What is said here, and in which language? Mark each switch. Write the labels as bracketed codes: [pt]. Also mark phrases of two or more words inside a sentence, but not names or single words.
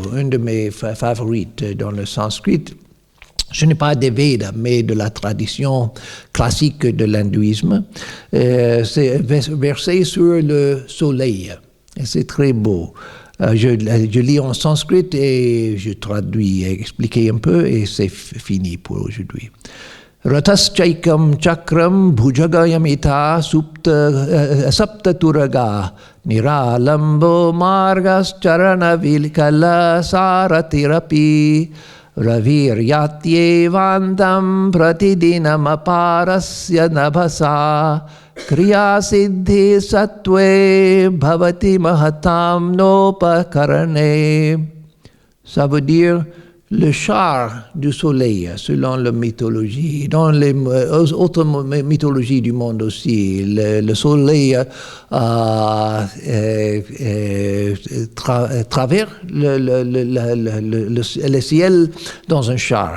[fr] Un de mes favorites dans le sanskrit. Ce n'est pas des Védas, mais de la tradition classique de l'hindouisme. C'est un verset sur le soleil. Et c'est très beau. Je lis en sanskrit et je traduis, expliquer un peu et c'est fini pour aujourd'hui. [sa] Rataschaikam chakram bhujagayamita saptaturaga niralambo margas charanavilkala saratirapi raviryatyevantam pratidinamaparasya nabhasa kriya siddhi sattve bhavati mahatam nopakarane. [fr] Ça veut dire le char du soleil, selon la mythologie. Dans les autres mythologies du monde aussi, le soleil traverse le ciel dans un char.